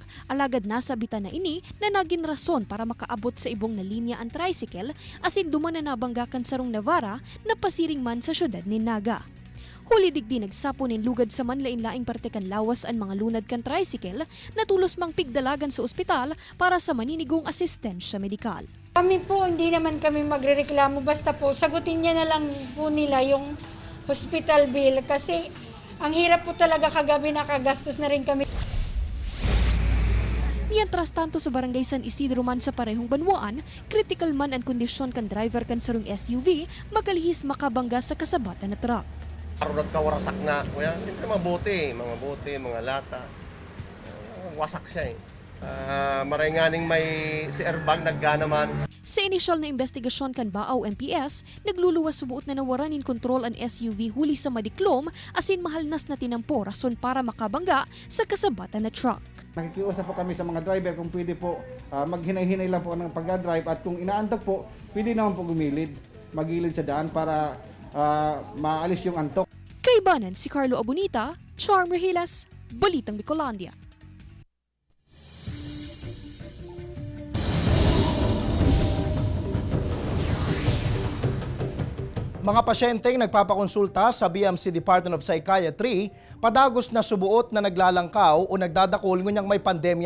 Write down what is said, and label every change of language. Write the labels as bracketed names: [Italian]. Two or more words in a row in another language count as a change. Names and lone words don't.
[Bikol] Alagad nasa bitan na ini na naging rason para makaabot sa ibong na linya ang tricycle, asin duman na nabanggakan sarong Navarra na pasiring man sa syudad ni Naga. Huli digdi nagsapo nin lugad sa manlain-laing parte kan lawas ang mga lunad kan tricycle na tulos mang pigdalagan sa ospital para sa maninigong asistensya medikal. [Filipino] Kami po, hindi naman kami magrereklamo, basta po sagutin niya na lang po nila yung hospital bill kasi ang hirap po talaga kagabi, nakagastos na rin kami. [Bikol] Mientras tanto sa barangay San Isidro man sa parehong banwaan, critical man ang kondisyon kan driver kan sarong SUV, makalihis makabangga sa kasabatan na truck. [Filipino] Parang nagkawarasak na, kuya. Hindi mga bote, mga lata. Wasak siya eh. [Bikol] Maray may si airbag nagganaman. Sa inisyal na investigasyon kan Baaw MPS, nagluluwas subuot na nawaran in control ang SUV huli sa madiklom asin mahalnas na tinampo rason para makabangga sa kasabatan na truck. [Filipino] Nakikiusap po kami sa mga driver kung pwede po maghinay-hinay lang po ng pag-drive at kung inaantok po, pwede naman po magilid sa daan para maalis yung antok. [Bikol] Kaibanan si Carlo Abunita, Charm Rehilas, Balitang Bicolandia. Mga pasyenteng nagpapakonsulta sa BMC Department of Psychiatry, padagos na subuot na naglalangkaw o nagdadakol ngunyang may pandemya.